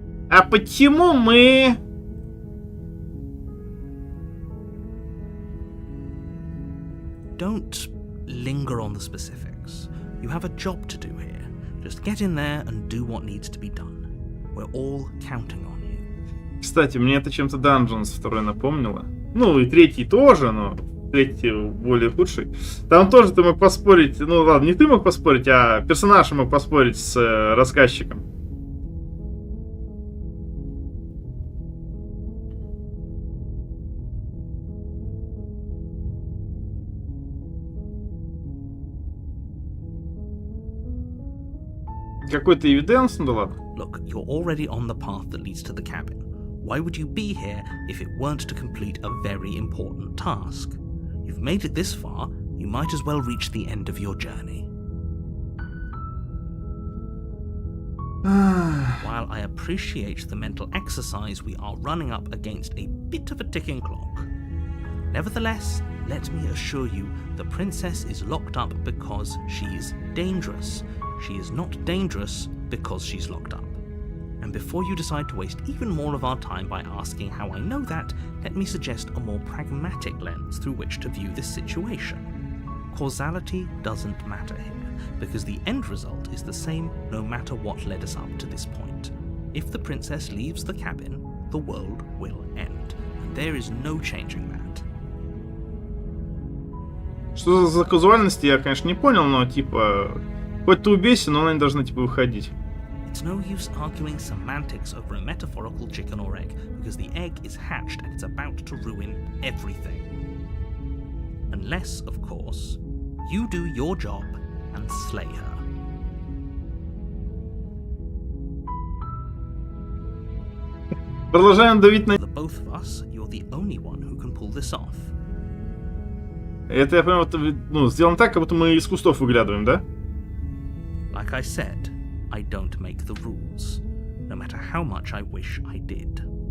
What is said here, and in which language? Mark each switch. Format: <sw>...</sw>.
<ru>А почему мы...</ru> <en>Don't linger on the specifics. You have a job to do here. Just get in there and do what needs to be done. We're all counting on you.</en> <ru>Кстати, мне это чем-то Dungeons 2 напомнило. Ну и 3 тоже, но 3 более худший. Там тоже ты мог поспорить, ну ладно, не ты мог поспорить, а персонаж мог поспорить с рассказчиком. Какой-то эвиденс, ну да ладно.</ru> <en>Look, you're already on the path that leads to the cabin. Why would you be here if it weren't to complete a very important task? You've made it this far, you might as well reach the end of your journey. While I appreciate the mental exercise, we are running up against a bit of a ticking clock. Nevertheless, let me assure you, the princess is locked up because she's dangerous. She is not dangerous because she's locked up. And before you decide to waste even more of our time by asking how I know that, let me suggest a more pragmatic lens through which to view this situation. Causality doesn't matter here, because the end result is the same no matter what led us up to this point. If the princess leaves the cabin, the world will end, and there is no changing that.</en> <ru>Что за казуальности, я, конечно, не понял, но типа... Хоть ты убейся, но она не должна типа выходить.</ru> <en>It's no use arguing semantics over a metaphorical chicken or egg, because the egg is hatched and it's about to ruin everything. Unless, of course, you do your job and slay her.</en> <ru>Продолжаем давить на...</ru> <en>For the both of us, you're the only one who can pull this off.</en> <ru>Это я понимаю, ну, сделано так, как будто мы из кустов выглядываем, да?</ru> <en>Like I said, I don't make the rules, no matter how much I wish I did.</en>